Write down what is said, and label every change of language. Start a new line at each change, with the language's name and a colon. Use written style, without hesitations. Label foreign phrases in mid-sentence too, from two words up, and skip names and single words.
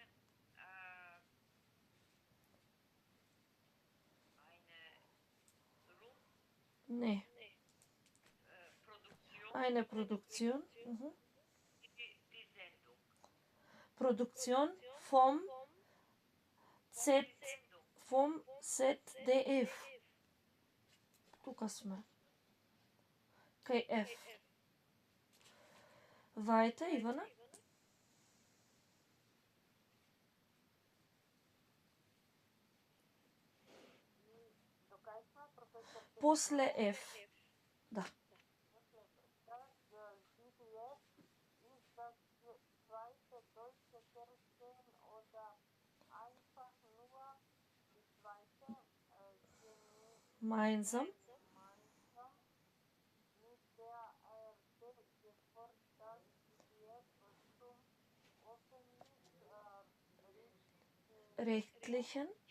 German: Nee. Produktion. Eine Produktion. Die Sendung. Produktion vom ZDF.
Macedonian: Тука сме. KF. Weiter, Ивана. После F. Да.
German: Gemeinsam. Rechtlichen.